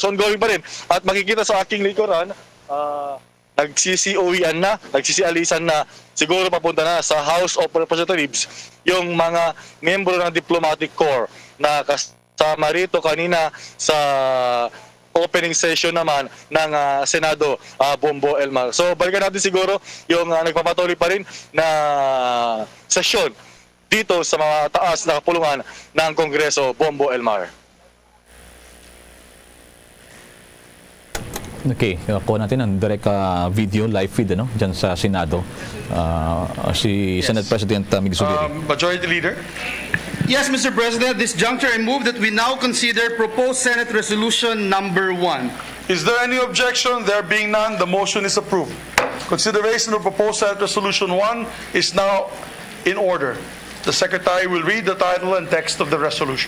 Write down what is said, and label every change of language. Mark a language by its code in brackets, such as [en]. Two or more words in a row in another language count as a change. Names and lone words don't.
[tl] So ongoing pa rin at makikita sa aking likuran, nagsisi-uwian na, nagsisi-alisan na, siguro papunta na sa House of Representatives yung mga membro ng Diplomatic Corps na kasama rito kanina sa [en] opening session [tl] naman ng Senado, Bombo Elmar. So balikan natin siguro yung nagpapatuloy pa rin na session dito sa mga taas na kapulungan ng Kongreso, Bombo Elmar. Okay, kuha natin ang [en] direct video, live feed, [tl] dyan sa Senado. Si Senate President Mig Zubiri. [en] Majority Leader. Yes, Mr. President, this juncture I move that we now consider proposed Senate Resolution number 1. Is there any objection? There being none, the motion is approved. Consideration of proposed Senate Resolution 1 is now in order. The Secretary will read the title and text of the resolution.